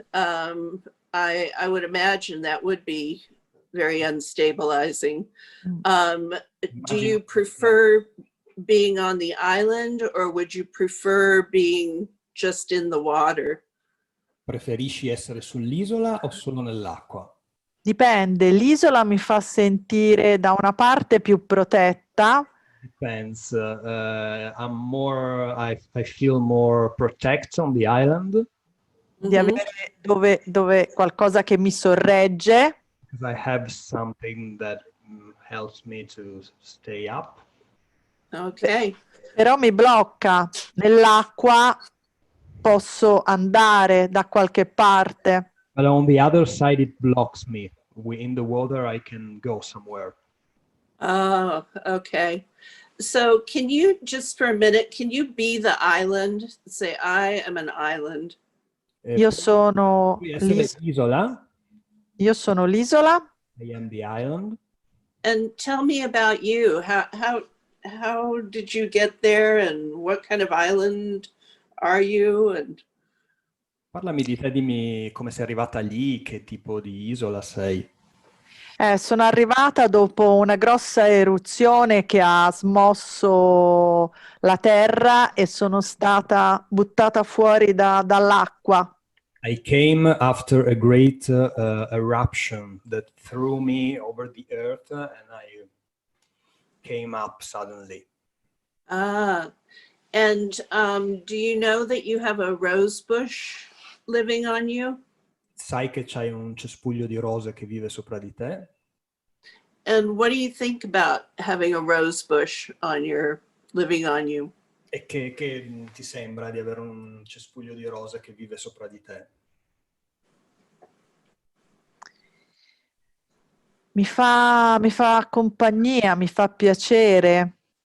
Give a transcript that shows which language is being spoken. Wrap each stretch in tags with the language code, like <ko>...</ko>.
<en>I would imagine that would be very unstabilizing. Do you prefer being on the island or would you prefer being just in the water? Preferisci essere sull'isola o solo nell'acqua?</en> <it>Dipende, l'isola mi fa sentire da una parte più protetta.</it> <en>Depends. I feel more protect on the island.</en> <it>Di avere dove qualcosa che mi sorregge.</it> <en>Because I have something that helps me to stay up. Ok.</en> <it>Però mi blocca. Nell'acqua posso andare da qualche parte.</it> <en>But on the other side, it blocks me. In the water, I can go somewhere. Oh, okay. So can you, just for a minute, can you be the island? Say, I am an island.</en> <it>Io sono l'isola. Io sono l'isola.</it> <en>I am the island. And tell me about you. How did you get there and what kind of island are you? And</en> <it>Parlami di te, dimmi come sei arrivata lì, che tipo di isola sei. Sono arrivata dopo una grossa eruzione che ha smosso la terra e sono stata buttata fuori dall'acqua.</it> <en>I came after a great eruption that threw me over the earth and I came up suddenly. And do you know that you have a rose bush living on you?</en> <it>Sai che c'hai un cespuglio di rose che vive sopra di te?</it> <en>And what do you think about having a rose bush living on you?</en> <it>E che ti sembra di avere un cespuglio di rose che vive sopra di te? Mi fa compagnia, mi fa piacere.</it>